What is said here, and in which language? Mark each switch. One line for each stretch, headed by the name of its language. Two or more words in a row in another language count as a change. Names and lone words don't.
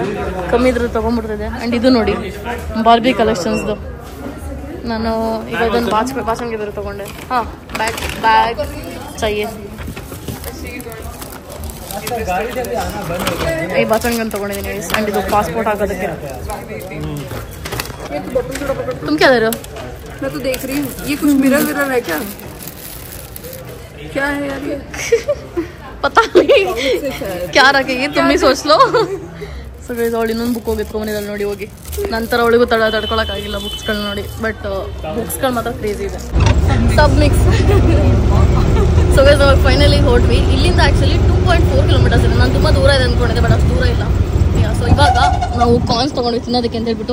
Kannada: ಕಮ್ಮಿ ಇದ್ರೆ ತೊಗೊಂಡ್ಬಿಡ್ತಿದೆ. ಆ್ಯಂಡ್ ಇದು ನೋಡಿ ಬಾರ್ಬಿ ಕಲೆಕ್ಷನ್ಸ್ದು. ನಾನು ಈಗ ಇದೊಂದು ಬಾಚಣಿಗೆ ಬೇರೆ ತೊಗೊಂಡೆ. ಹಾಂ ಬ್ಯಾಗ್ चाहिए. ಈ ಬಾಚಣಿಗೆ ಅಂತ ತೊಗೊಂಡಿದ್ದೀನಿ. ಆ್ಯಂಡ್ ಇದು ಪಾಸ್ಪೋರ್ಟ್ ಹಾಕೋದಕ್ಕೆ.
Hindi: तुम क्या दे रहे हो? मैं तो देख रही हूँ ये कुछ मिरर है क्या है यार ये. पता नहीं क्या रखेगी, तुम ही सोच लो.
English: so guys
Kannada: ಅವಳು ಇನ್ನೊಂದು ಬುಕ್ ಹೋಗಿ ಎತ್ಕೊಂಡ್ಬಂದಿದ್ದಾಳೆ ನೋಡಿ ಹೋಗಿ. ನಂತರ ಅವಳಿಗೂ ತಡ್ಕೊಳಕ್ಕಾಗಿಲ್ಲ ಬುಕ್ಸ್ಗಳನ್ನ ನೋಡಿ. ಬಟ್ ಬುಕ್ಸ್ಗಳು ಮಾತ್ರ ಕ್ರೇಜಿ ಇದೆ. ಸಬ್ ಮಿಕ್ಸ್.
English: so guys
Kannada: ಅವಾಗ ಫೈನಲಿ ಹೊರಟ್ವಿ. ಇಲ್ಲಿಂದ ಆ್ಯಕ್ಚುಲಿ 2.4 ಕಿಲೋಮೀಟರ್ಸ್ ಇದೆ. ನಾನು ತುಂಬ ದೂರ ಇದೆ ಅಂದ್ಕೊಂಡಿದ್ದೆ ಬಟ್ ಅಷ್ಟು ದೂರ ಇಲ್ಲ. ಸೊ ಇವಾಗ ನಾವು ಕಾರ್ನ್ಸ್ ತೊಗೊಂಡು ತಿನ್ನೋದಕ್ಕೆ ಅಂತ ಹೇಳ್ಬಿಟ್ಟು.